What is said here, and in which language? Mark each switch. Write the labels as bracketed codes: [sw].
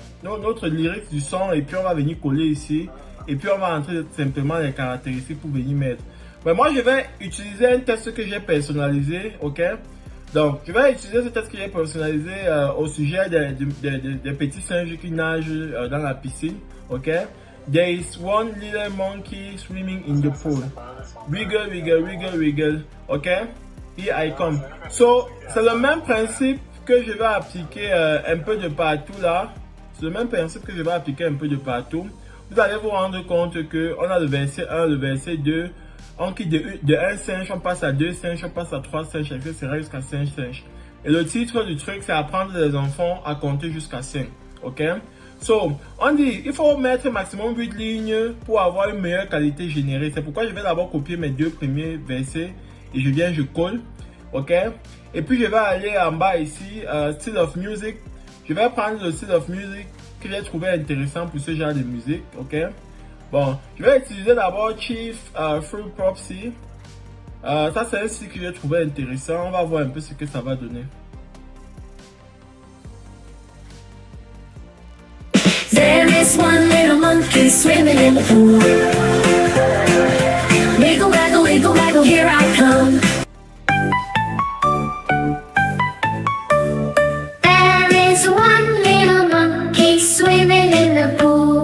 [fr] Notre lyrics du son et puis on va venir coller ici. Et puis, on va entrer simplement les caractéristiques pour venir mettre. Mais moi, je vais utiliser un texte que j'ai personnalisé, ok? Donc, je vais utiliser ce texte que j'ai personnalisé au sujet des petits singes qui nagent dans la piscine, ok? [en] There is one little monkey swimming in the pool. Wiggle, wiggle, wiggle, wiggle, ok? Here I come. [fr] So, c'est le même principe que je vais appliquer un peu de partout là. C'est le même principe que je vais appliquer un peu de partout. Vous allez vous rendre compte que on a le verset 1, le verset 2. On quitte de 1 singe, on passe à 2 singes, on passe à 3 singes, etc. jusqu'à 5 singes. Et le titre du truc, c'est apprendre les enfants à compter jusqu'à 5. Ok? So, on dit, il faut mettre maximum 8 lignes pour avoir une meilleure qualité générée. C'est pourquoi je vais d'abord copier mes 2 premiers versets et je colle. Ok? Et puis, je vais aller en bas ici, Style of Music. Je vais prendre le Style of Music que j'ai trouvé intéressant pour ce genre de musique. Ok? Bon, je vais utiliser d'abord Chief Fruit Prophecy. Ça, c'est un site que j'ai trouvé intéressant. On va voir un peu ce que ça va donner. [en] There is one little monkey swimming in the pool. Wiggle, waggle, wiggle, waggle, here I come. There is one little monkey swimming in the pool.